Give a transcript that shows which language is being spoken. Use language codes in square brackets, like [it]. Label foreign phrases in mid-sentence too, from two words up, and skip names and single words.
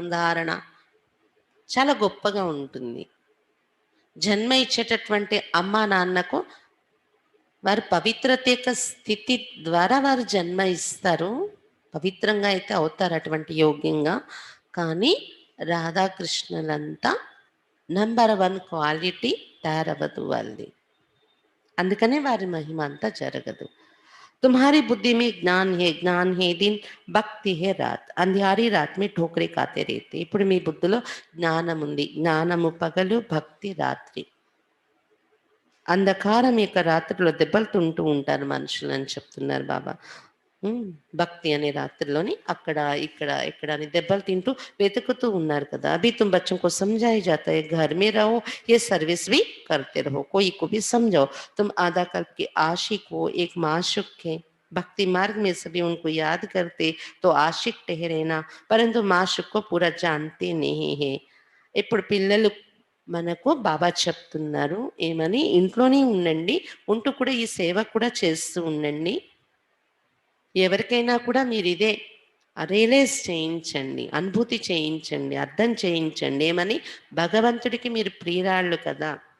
[te] ధారణ చాలా గొప్పగా ఉంటుంది జన్మ ఇచ్చేటటువంటి అమ్మా నాన్నకు వారు పవిత్రత యొక్క స్థితి ద్వారా వారు జన్మ ఇస్తారు పవిత్రంగా అయితే అవుతారు అటువంటి యోగ్యంగా కానీ రాధాకృష్ణులంతా [en] number 1 quality [te] తయారవ్వదు వాళ్ళది అందుకనే వారి మహిమ అంతా జరగదు [hi] तुम्हारी बुद्धि में ज्ञान है दिन भक्ति है रात अंधियारी रात में ठोकरे खाते रहते [te] ఇప్పుడు మీ బుద్ధిలో జ్ఞానం ఉంది జ్ఞానము పగలు భక్తి రాత్రి అంధకారం యొక్క రాత్రిలో దెబ్బలు తింటూ ఉంటారు మనుషులు అని చెప్తున్నారు బాబా భక్తి అనే రాత్రిలోని అక్కడ ఇక్కడ అని దెబ్బలు తింటూ వెతుకుతూ ఉన్నారు కదా [hi] अभी तुम बच्चों को समझाया जाता है घर में रहो ये सर्विस भी करते रहो कोई को भी समझाओ तुम आधा कल्प के आशिक हो एक माशुक है भक्ति मार्ग में सभी उनको याद करते तो आशिक ठहरेना परंतु माशुक को पूरा जानते नहीं है [te] ఇప్పుడు పిల్లలు మనకు బాబా చెప్తున్నారు ఏమని ఇంట్లోనే ఉండండి ఉంటూ కూడా ఈ సేవ కూడా చేస్తూ ఉండండి ఎవరికైనా కూడా మీరు ఇదే రియలైజ్ చేయించండి అనుభూతి చేయించండి అర్థం చేయించండి ఏమని భగవంతుడికి మీరు ప్రియురాళ్ళు కదా